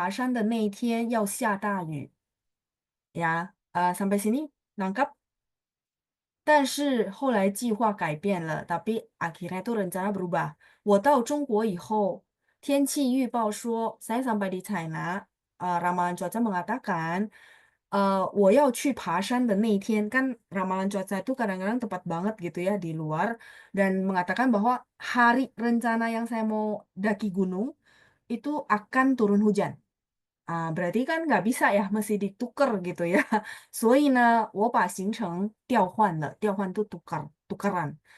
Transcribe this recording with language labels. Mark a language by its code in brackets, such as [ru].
[zh] 为什么呢？因为我到了中国，天气预报说我要去爬山的那一天要下大雨呀。 [id] sampai sini nangkap? [zh] 但是后来计划改变了， [id] tapi akhirnya itu rencana berubah. [zh] 我到中国以后，天气预报说 [id] saya sampai di China, ramalan cuaca mengatakan [zh] 我要去爬山的那一天， [id] kan ramalan cuaca itu kadang-kadang tepat banget gitu ya di luar dan mengatakan bahwa hari rencana yang saya mau daki gunung itu akan turun hujan. berarti kan nggak bisa ya, mesti ditukar gitu ya. [zh] 所以呢，我把行程调换了，调换 [id] tuh tukaran.